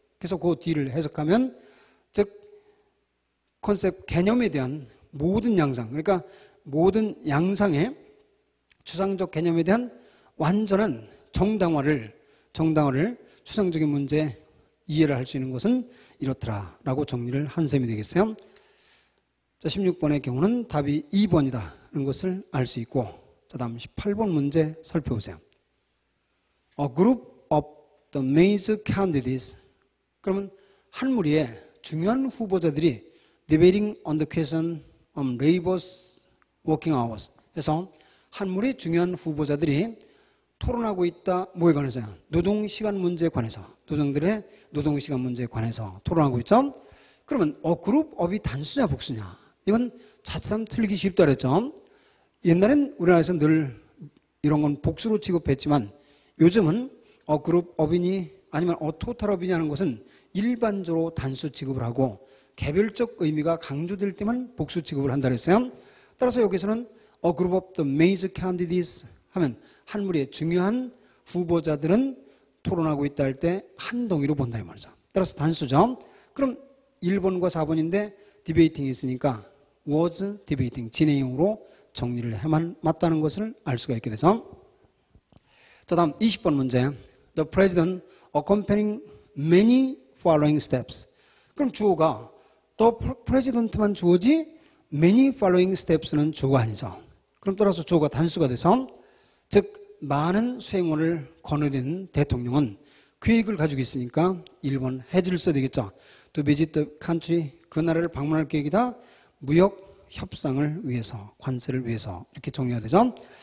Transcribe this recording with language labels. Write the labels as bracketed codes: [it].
[ko] 그래서 그 뒤를 해석하면 즉 컨셉 개념에 대한 모든 양상, 그러니까 모든 양상의 추상적 개념에 대한 완전한 정당화를 추상적인 문제 이해를 할 수 있는 것은 이렇더라라고 정리를 한 셈이 되겠어요. 자, 16번의 경우는 답이 2번이다라는 것을 알 수 있고, 자, 다음 18번 문제 살펴보세요. [en] A group of the major candidates. [ko] 그러면 한 무리의 중요한 후보자들이 [en] debating on the question of labor's working hours. [ko] 그래서 한 무리의 중요한 후보자들이 토론하고 있다. 뭐에 관해서요? 노동시간 문제에 관해서. 노동들의 노동시간 문제에 관해서 토론하고 있죠. 그러면 그룹 업이 단수냐 복수냐? 이건 자칫하면 틀리기 쉽다 그랬죠. 옛날엔 우리나라에서 늘 이런 건 복수로 취급했지만 요즘은 그룹 업이니 아니면 토탈 업이냐 하는 것은 일반적으로 단수 취급을 하고 개별적 의미가 강조될 때만 복수 취급을 한다 그랬어요. 따라서 여기서는 [en] A group of the major candidates [ko] 하면 한 무리의 중요한 후보자들은 토론하고 있다 할 때 한 덩이로 본다 이 말이죠. 따라서 단수죠. 그럼 1번과 4번인데 디베이팅이 있으니까 [en] was debating [ko] 진행형으로 정리를 해만 맞다는 것을 알 수가 있게 돼서 자, 다음 20번 문제. [en] The president accompanying many following steps. [ko] 그럼 주어가 [en] the president [ko] 만 주어지 [en] many following steps [ko] 는 주어가 아니죠. 그럼 따라서 주어가 단수가 돼서 즉 많은 수행원을 거느리는 대통령은 계획을 가지고 있으니까 1번 has를 써야 되겠죠. [en] To visit the country, [ko] 그 나라를 방문할 계획이다. 무역 협상을 위해서, 관세를 위해서 이렇게 정리가 되죠.